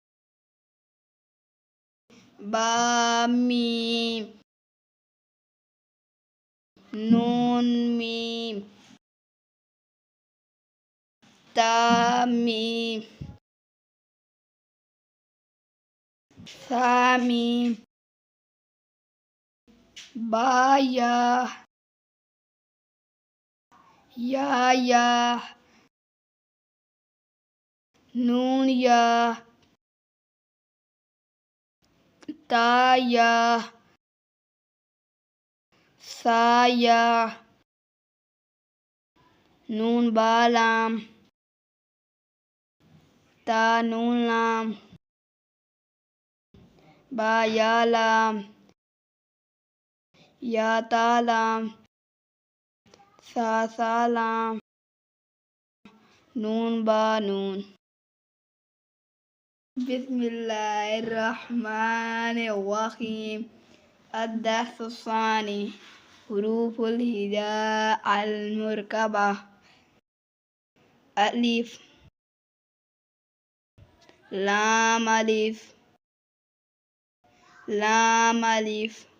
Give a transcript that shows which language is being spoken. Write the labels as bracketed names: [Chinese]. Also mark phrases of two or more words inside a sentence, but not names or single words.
[Arabic] بامیم نون میم تامیم ثامیم بایا یا نون یا تایا ثایا نون بالام تا نون لام با یا لام یا تالام ثا ثالام نون با نون بسم الله الرحمن الرحيم الدرس الثاني حروف الهجاء المركبة. ألف لام ألف لام ألف